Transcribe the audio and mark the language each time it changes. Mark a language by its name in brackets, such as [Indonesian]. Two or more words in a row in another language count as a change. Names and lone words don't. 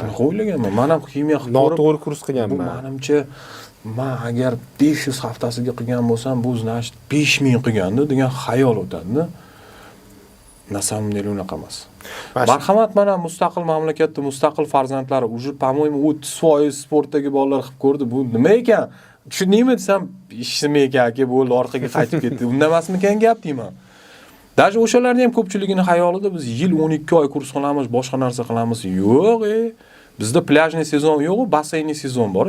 [Uzbek] Shunaqa o'ylaganman. Men ham ximiya noto'g'ri kurs qilganman. Bu menimcha men agar 500 haftasiga qilgan bo'lsam, bu значит 5000 qilganda degan xayol o'tadi-da. [Russian] На самом деле [Uzbek] unaqa emas. Marhamat, mana mustaqil mamlakatda mustaqil farzandlari уже, по-моему, 30% sportdagi bolalar qilib ko'rdi. Bu nima ekan? Tushundingmi desam, ishimi ekan aka, bo'ldi, orqaga qaytib ketdi. Unda emasmikan gap deyman. Даже o'shalarning ham ko'pchiligining xayolida biz yil 12 oy kurs qilamiz, boshqa narsa qilamiz. Yo'q, bizda [Russian] пляжный сезон [Uzbek] yo'q, [Russian] бассейный сезон [Uzbek] bor.